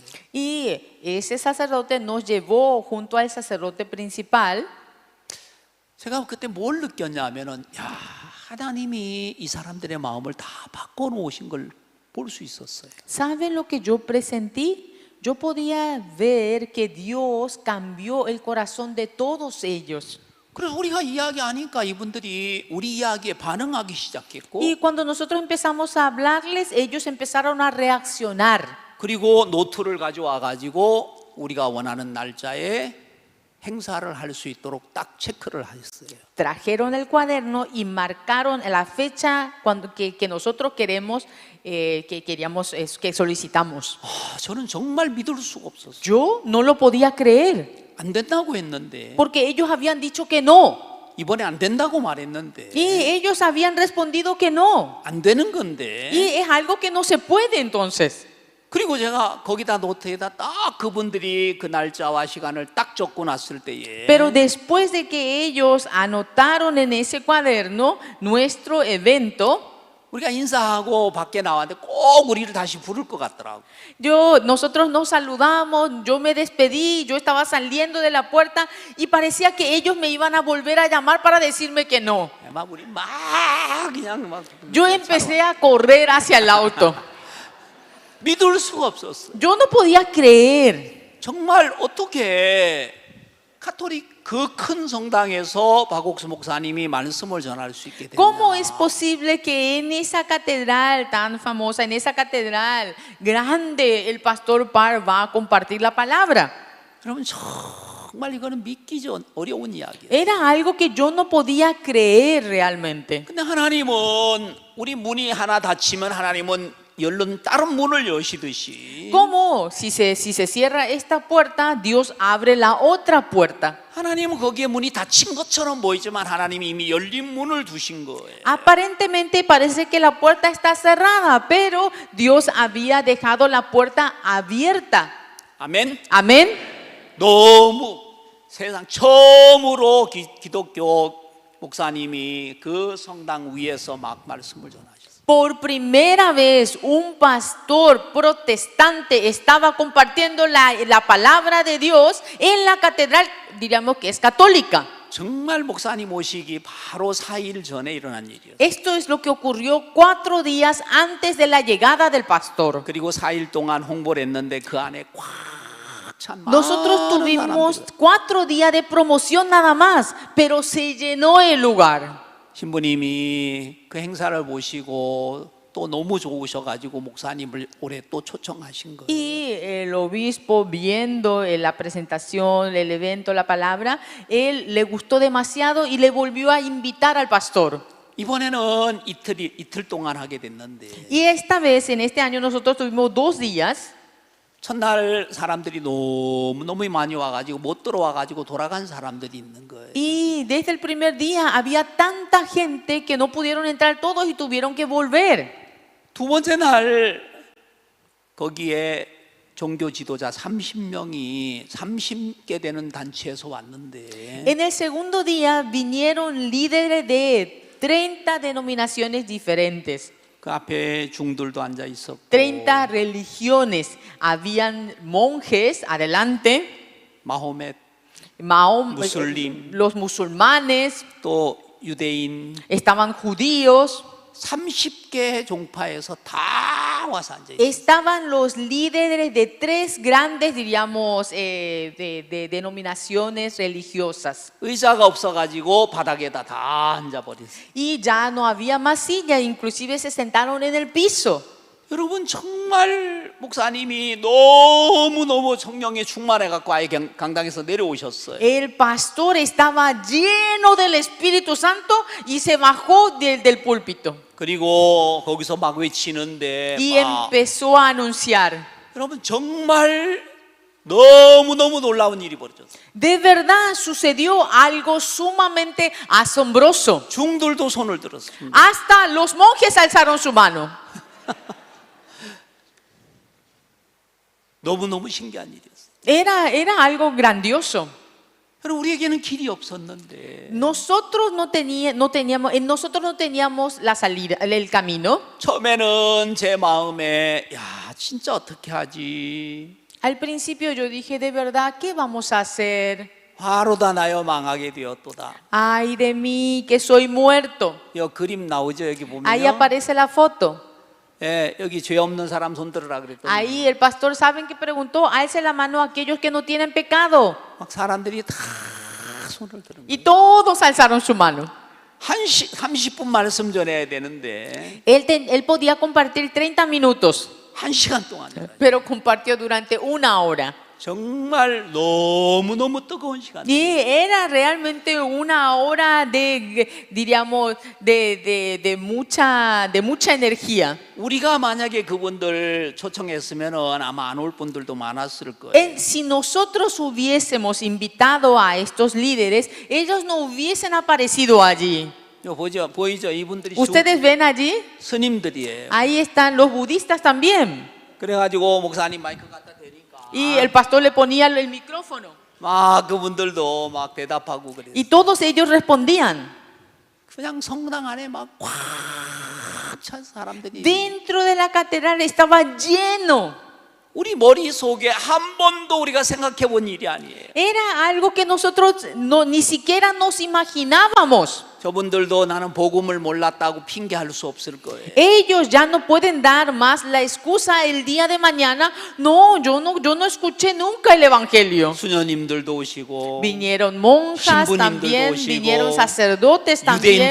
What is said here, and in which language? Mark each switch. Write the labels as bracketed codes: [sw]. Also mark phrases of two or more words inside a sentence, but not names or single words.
[es] Y ese sacerdote nos llevó junto al sacerdote principal. [ko] 제가 그때 뭘 느꼈냐면은 야, 하나님이 이 사람들의 마음을 다 바꿔 놓으신 걸 볼 수 있었어요. [es] ¿Saben lo que yo presentí? Yo podía ver que Dios cambió el corazón de todos ellos. [ko] 그래서 우리가 이야기하니까 이분들이 우리 이야기에 반응하기 시작했고, [es] Y cuando nosotros empezamos a hablarles, ellos empezaron a reaccionar. [ko] 그리고 노트를 가져와 가지고 우리가 원하는 날짜에 행사를 할 수 있도록 딱 체크를 했어요. [es] Trajeron el cuaderno y marcaron la fecha cuando que nosotros queremos, que queríamos, que solicitamos. [ko] 아, 저는 정말 믿을 수가 없었어요. [es] Yo no lo podía creer, [ko] 안 된다고 했는데 [es] porque ellos habían dicho que no. [ko] 이번에 안 된다고 말했는데 [es] Y ellos habían respondido que no. [ko] 안 되는 건데. [es] Y es algo que no se puede entonces. [ko] 그리고 제가 거기다 노트에다 딱 그분들이 그 날짜와 시간을 딱 적고 났을 때에 [es] Pero después de que ellos anotaron en ese cuaderno nuestro evento, [ko] 우리가 인사하고 밖에 나왔는데 꼭 우리를 다시 부를 것 같더라고. [es] nosotros nos saludamos, yo me despedí, yo estaba saliendo de la puerta y parecía que ellos me iban a volver a llamar para decirme que no. [ko] 막 우리 막 그냥 막 [es] Yo empecé a correr hacia el auto. [ko] 믿을 수가 없었어. [es] Yo no podía creer. [ko] 정말 어떻게 카톨릭 그 큰 성당에서 박옥수 목사님이 말씀을 전할 수 있게 됐냐? [es] ¿Cómo es posible que en esa catedral tan famosa, en esa catedral grande, el pastor Parr va a compartir la palabra? [ko] 여러분 정말 이거는 믿기 어려운 이야기예요. [es] Era algo que yo no podía creer realmente. [ko] 근데 하나님은 우리 문이 하나 닫히면 하나님은 열린 다른 문을 여시듯이 [es] ¿Cómo? Si se cierra esta puerta, Dios abre la otra puerta. [ko] 하나님은 거기에 문이 닫힌 것처럼 보이지만 하나님이 이미 열린 문을 두신 거예요. [es] Aparentemente parece que la puerta está cerrada, pero Dios había dejado la puerta abierta. [ko] 아멘. [es] Amén. [ko] 너무 세상 처음으로 기독교 목사님이 그 성당 위에서 막 말씀을 전하셨어요. [es] Por primera vez un pastor protestante estaba compartiendo la palabra de Dios en la catedral, diríamos que es católica. [ko] 정말 목사님 오시기 바로 4일 전에 일어난 일이었어요. [es] Esto es lo que ocurrió 4 días antes de la llegada del pastor. [ko] 그리고 4일 동안 홍보를 했는데 그 안에 꽉 찬 [es] Nosotros [ko] 많은 [es] tuvimos [ko] 사람들. [es] 4 días de promoción nada más, pero se llenó el lugar. [ko] 신부님이 그 행사를 보시고 또 너무 좋으셔가지고 목사님을 올해 또 초청하신 거예요. [es] Y el obispo, viendo la presentación, el evento, la palabra, él le gustó demasiado y le volvió a invitar al pastor. [ko] 이번에는 이틀 동안 하게 됐는데 [es] Y esta vez, en este año, nosotros tuvimos 2 días. [ko] 첫날 사람들이 너무 많이 와가지고 못 들어와가지고 돌아간 사람들이 있는 거예요. [es] Y desde el primer día había tanta gente que no pudieron entrar todos y tuvieron que volver. [ko] 두 번째 날 거기에 종교 지도자 30명이 30개 되는 단체에서 왔는데 [es] En el segundo día vinieron líderes de 30 denominaciones diferentes. [ko] 그 앞에 중들도 앉아 있었고 [es] 30 religiones. Habían monjes adelante, [ko] 마호멧 [es] Mahoma, los musulmanes, [ko] 또 유대인 [es] estaban judíos, [ko] 30개 종파에서 다 와서 앉아 있어요. [es] estaban los líderes de 3 grandes, diríamos, de denominaciones religiosas. [ko] 의자가 없어가지고 바닥에다 다 앉아버렸어요. [es] Y ya no había más silla, inclusive se sentaron en el piso. [ko] 여러분 정말 목사님이 너무 성령에 충만해갖고 아예 강당에서 내려오셨어요. [es] El pastor estaba lleno del Espíritu Santo y se bajó del púlpito. [ko] 그리고 거기서 막 외치는데 [es] Y [ko] 막 [es] empezó a anunciar. [ko] 여러분 정말 너무 놀라운 일이 벌어졌어요. [es] De verdad sucedió algo sumamente asombroso. [ko] 중들도 손을 들었습니다. [es] Hasta los monjes alzaron su mano. [ko] 너무 신기한 일이었어요. [es] Era algo grandioso. [ko] 여러분 우리에게는 길이 없었는데 [es] Nosotros no teníamos la salida, el camino. [ko] 처음에는 제 마음에 야 진짜 어떻게 하지? [es] Al principio yo dije, de verdad, ¿qué vamos a hacer? [ko] 화로다 나여 망하게 되었도다. [es] Ay de mí, que soy muerto. [ko] 이 그림 나오죠 여기 [es] Ahí [ko] 보면요. [es] aparece la foto. [ko] 예, 여기 죄 없는 사람 손 들으라 그랬더니 [es] Ahí el pastor, ¿saben qué preguntó? Alce la mano a aquellos que no tienen pecado. [ko] 막 사람들이 다 손을 들은 거예요. [es] Y todos alzaron su mano. [ko] 30분 말씀 전해야 되는데 [es] Él podía compartir 30 minutos, [ko] 1시간 동안 해요. [es] pero compartió durante 1 hora. [ko] 정말 너무 뜨거운 시간. [es] Y era realmente 1 hora diríamos, de mucha energía. [ko] 우리가 만약에 그분들 초청했으면은 아마 안 올 분들도 많았을 거예요. [es] Si nosotros hubiésemos invitado a estos líderes, ellos no hubiesen aparecido allí. [ko] 보이죠? 이분들이 [es] ¿Ustedes ven allí? [ko] 스님들이에요. [es] Ahí están los budistas también. [ko] 그래가지고 목사님 마이크 갖다 대니까 [es] Y el pastor le ponía el micrófono. [ko] 막 그분들도 막 대답하고 그래요. [es] Y todos ellos respondían. [ko] 그냥 성당 안에 막 꽉 찬 사람들이 [es] Dentro de la catedral estaba lleno. [ko] 우리 머릿속에 한 번도 우리가 생각해 본 일이 아니에요. [es] Era algo que nosotros ni siquiera nos imaginábamos. [ko] 저분들도 나는 복음을 몰랐다고 핑계할 수 없을 거예요. [es] Ellos ya no pueden dar más la excusa el día de mañana. No, yo no escuché nunca el evangelio. [ko] 수녀님들도 오시고 [es] Vinieron monjas [ko] 신부님들도 [es] también, [ko] 오시고, [es] vinieron sacerdotes también,